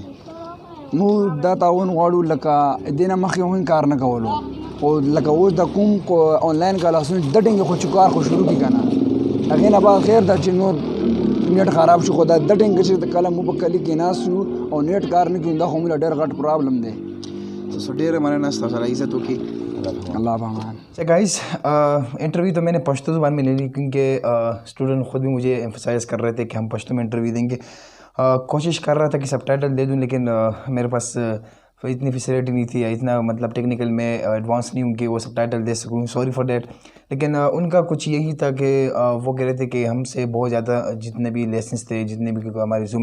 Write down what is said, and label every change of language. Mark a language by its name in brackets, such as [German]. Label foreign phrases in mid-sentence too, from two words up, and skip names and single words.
[Pashto] موږ دا تعاون غواړو لکه دې نه مخکې هم کار نه کولو خو لکه اوس د کوم آنلاین کلاسونه د ټینګې خو چې کار خو شروع کړي که نه هغې نه بعد خیر ده چې نور نیټ خراب شو خو دا د ټینګ چې کله موږ په کلي کې ناست یو او نیټ کار نه کوي دا خو موږ له ډېر غټ پرابلم دی تاسو ډېره مننه ستاسو سره عزت وکړي اللہ پامان [Urdu] گائز انٹرویو تو میں نے پشتو زبان میں لے لی کیونکہ اسٹوڈنٹ خود بھی مجھے ایمفسائز کر رہے تھے کہ ہم پشتو میں انٹرویو دیں گے کوشش کر رہا تھا کہ سب ٹائٹل دے دوں لیکن میرے پاس اتنی فیسیلیٹی نہیں تھی اتنا مطلب ٹیکنیکل میں ایڈوانس نہیں ہوں کہ وہ سب ٹائٹل دے سکوں [English] sorry for that [Urdu] لیکن ان کا کچھ یہی تھا کہ وہ کہہ رہے تھے کہ ہم سے بہت زیادہ جتنے بھی لیسنس تھے جتنے بھی ہمارے زوم